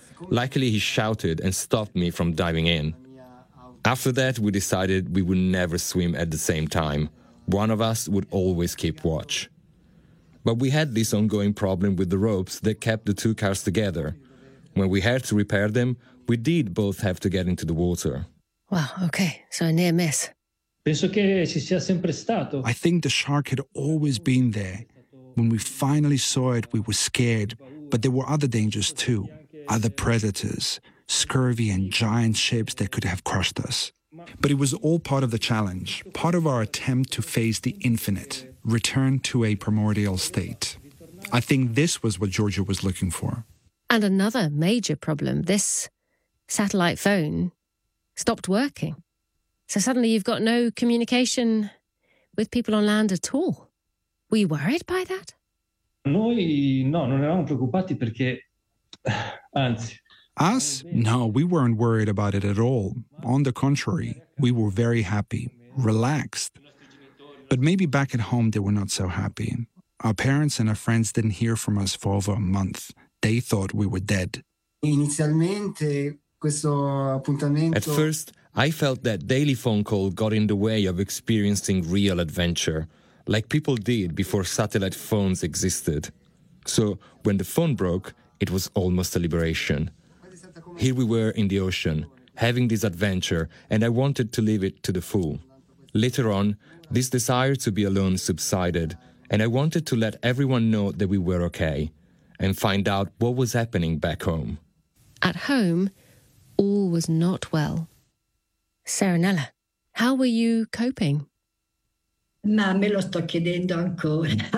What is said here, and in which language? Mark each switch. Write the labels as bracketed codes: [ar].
[en] Luckily, he shouted and stopped me from diving in. After that, we decided we would never swim at the same time. One of us would always keep watch. But we had this ongoing problem with the ropes that kept the two cars together. When we had to repair them, we did both have to get into the water. Wow, okay, so a near miss. [it] Penso che ci sia sempre stato. [en] I think the shark had always been there. When we finally saw it, we were scared. But there were other dangers too. Other predators, scurvy and giant ships that could have crushed us. But it was all part of the challenge, part of our attempt to face the infinite, return to a primordial state. I think this was what Giorgio was looking for. And another major problem, this satellite phone stopped working. So suddenly you've got no communication with people on land at all. Were you worried by that? [it] Noi no, non eravamo preoccupati perché, anzi. [en] Us? No, we weren't worried about it at all. On the contrary, we were very happy, relaxed. But maybe back at home they were not so happy. Our parents and our friends didn't hear from us for over a month. They thought we were dead. [it] Inizialmente, questo appuntamento... [en] At first, I felt that daily phone call got in the way of experiencing real adventure, like people did before satellite phones existed. So when the phone broke, it was almost a liberation. Here we were in the ocean, having this adventure, and I wanted to live it to the full. Later on, this desire to be alone subsided, and I wanted to let everyone know that we were okay and find out what was happening back home. At home, all was not well. Serenella, how were you coping? [it] Ma me lo sto chiedendo ancora.